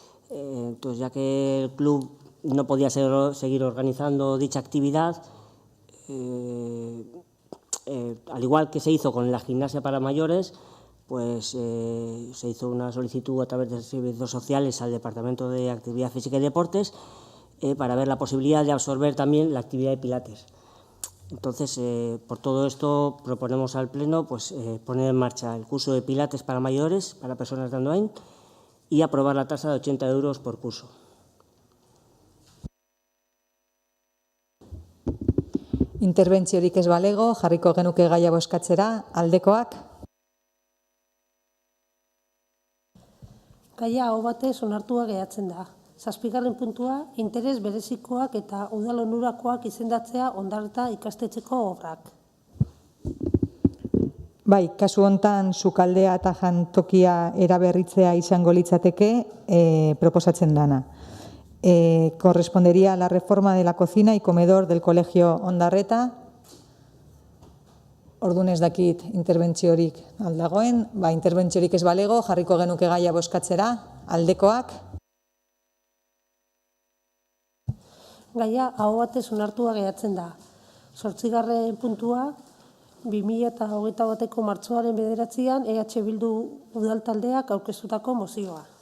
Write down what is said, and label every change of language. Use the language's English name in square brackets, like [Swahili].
[Spanish] Entonces, ya que el club no podía seguir organizando dicha actividad, al igual que se hizo con la gimnasia para mayores, pues se hizo una solicitud a través de servicios sociales al Departamento de Actividad Física y Deportes para ver la posibilidad de absorber también la actividad de pilates. Entonces, por todo esto, proponemos al Pleno pues, poner en marcha el curso de pilates para mayores, para personas de Andoain, y aprobar la tasa de 80 € por curso. [Basque] Interbentziorik ez balego, jarriko genuke gaia bozkatzera, aldekoak? Gaia aho batez onartua geratzen da. 7. puntua, interes berezikoak eta udal onurakoak izendatzea Ondarreta ikastetxeko obrak. Bai, kasu hontan sukaldea eta jantokia eraberritzea izango litzateke proposatzen dana. [Spanish] Correspondería a la reforma de la cocina y comedor del Colegio Ondarreta. [Basque] Orduan ez dakit interbentziorik aldagoen, interbentziorik ez balego, jarriko genuke gaia bozkatzera, aldekoak? Gaia aho batez onartua geratzen da. 8. puntua, 2021ko martxoaren 9 EH Bildu udal taldeak aurkeztutako mozioa.